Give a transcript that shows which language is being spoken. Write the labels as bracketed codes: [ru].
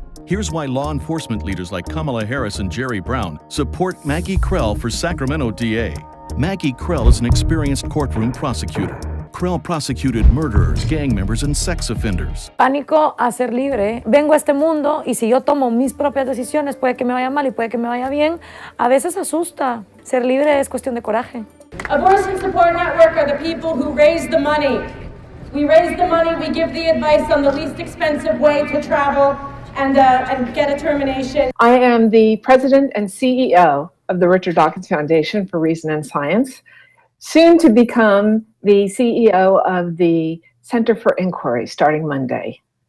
[en] Here's why law enforcement leaders like Kamala Harris and Jerry Brown support Maggy Krell for Sacramento DA. Maggy Krell is an experienced courtroom prosecutor. Krell prosecuted murderers, gang members, and sex offenders. [es] Pánico a ser libre. Vengo a este mundo y si yo tomo mis propias decisiones, puede que me vaya mal y puede que me vaya bien. A veces asusta. Ser libre es cuestión de coraje. [en] Abortion Support Network are the people who raise the money. We raise the money, we give the advice on the least expensive way to travel and get a termination. I am the president and CEO of the Richard Dawkins Foundation for Reason and Science, soon to become the CEO of the Center for Inquiry starting Monday.